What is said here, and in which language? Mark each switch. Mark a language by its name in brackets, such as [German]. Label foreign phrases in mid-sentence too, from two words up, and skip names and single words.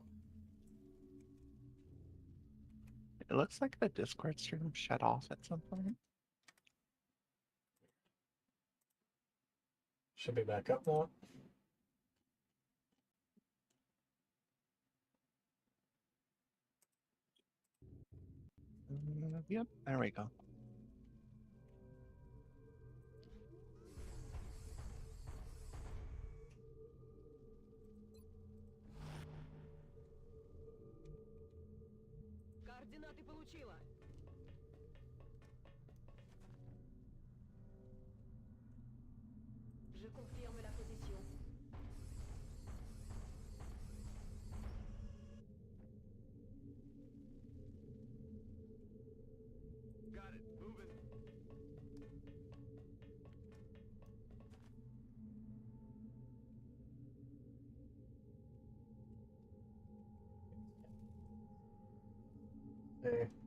[English] It looks like the Discord stream shut off at some point. Should be back up now. Yep, there we go. [Russian] Координаты получила. [French] Je confirme la position. [English] Got it. Moving. Okay.